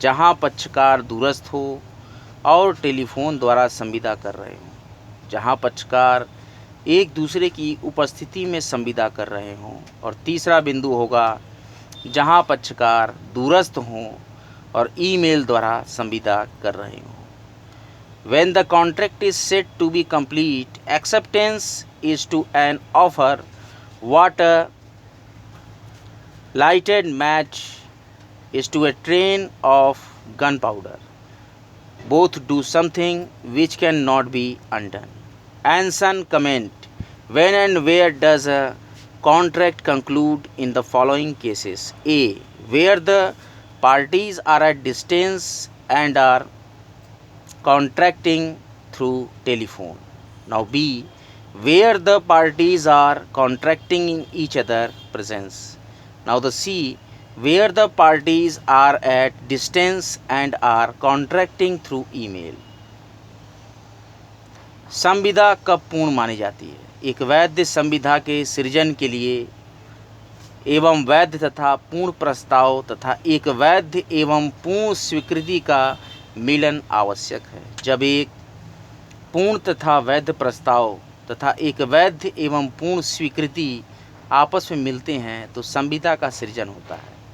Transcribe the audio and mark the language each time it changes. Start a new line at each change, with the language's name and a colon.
Hindi: जहाँ पक्षकार दूरस्थ हो और टेलीफोन द्वारा संविदा कर रहे हों, जहाँ पक्षकार एक दूसरे की उपस्थिति में संविदा कर रहे हों, और तीसरा बिंदु होगा जहाँ पक्षकार दूरस्थ हों और ईमेल द्वारा संविदा कर रहे हों।
English: When the contract is said to be complete, acceptance is to an offer what a lighted match is to a train of gunpowder. Both do something which cannot be undone. Anson comment. When and where does a contract conclude in the following cases? A. Where the parties are at distance and are contracting through telephone. Now B. Where the parties are contracting in each other presence. Now the C. Where the parties are at distance and are contracting through email.
Hindi: संविदा कब पूर्ण मानी जाती है? एक वैध संविदा के सृजन के लिए एवं वैध तथा पूर्ण प्रस्ताव तथा एक वैध एवं पूर्ण स्वीकृति का मिलन आवश्यक है। जब एक पूर्ण तथा वैध प्रस्ताव तथा एक वैध एवं पूर्ण स्वीकृति आपस में मिलते हैं तो संविदा का सृजन होता है।